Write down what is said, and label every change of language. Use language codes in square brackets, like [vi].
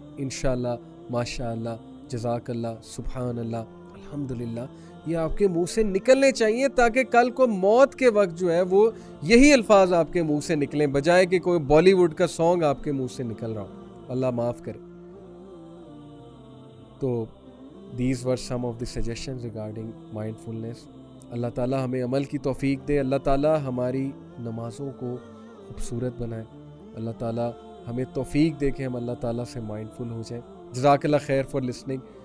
[ur] انشاءاللہ, ماشاءاللہ, جزاک اللہ, سبحان اللہ, الحمدللہ, یہ آپ کے منہ سے نکلنے چاہیے تاکہ کل کو موت کے وقت جو ہے وہ یہی الفاظ آپ کے منہ سے نکلیں, بجائے کہ کوئی بالی ووڈ کا سانگ آپ کے منہ سے نکل رہا ہو. اللہ معاف کرے. [en] تو these were some of the suggestions regarding mindfulness. [ur] اللہ تعالیٰ ہمیں عمل کی توفیق دے, اللہ تعالیٰ ہماری نمازوں کو خوبصورت بنائے, اللہ تعالیٰ ہمیں توفیق دے کہ ہم اللہ تعالیٰ سے مائنڈفل ہو جائیں. جزاک اللہ خیر [en] For listening.